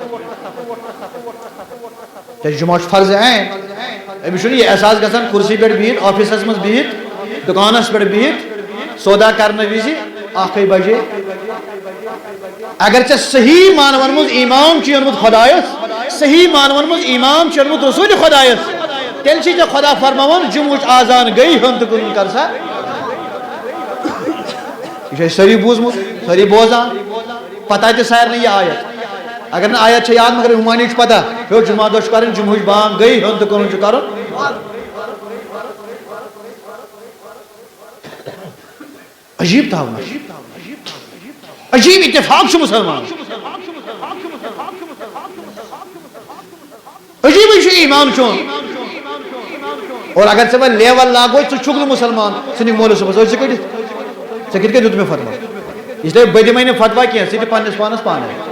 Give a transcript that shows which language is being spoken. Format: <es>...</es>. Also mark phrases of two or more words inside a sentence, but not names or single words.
<ks>کیٛازِ جُمعہ چھُ فرضِ عین أمِس چھُنہٕ یہِ احساس گژھان کُرسی پٮ۪ٹھ بِہِتھ آفسس منٛز بِہِتھ دُکانس پٮ۪ٹھ بِہِتھ سودا کرنہٕ وِزِ 1 بجے اگر ژے صحیح مانون مز ایمان چھ اونمت خدایس صحیح مانون مز ایمان چھ اونمت رسول خدایس تیل چھ ژے خدا فرماون جمعچ آزان گئی ہند کن کر سا یہ ساری بوزمت ساری بوزان پتہ تہ سارے یہ آیت اگر نا آیت چھ یاد مگر ہمانی چھ پتہ ہو جمعہ دہ کرن جمعچ بانگ گئی ہند کن چھ کرن عجیب تھا عجیب اتفاق چھ مسلمان عجیب چھ ایمان چون اور اگر ژے وۄنۍ لیول لاگو ژٕ چھُکھ نہٕ مسلمان ژٕ نِکھ مولوی صٲبس ژٕ کِتھ کٔنۍ دیُت مےٚ فتوا اسلیے بہٕ دِمے نہٕ فتوا کینٛہہ ژٕ دِ پننِس پانس پانے</ks>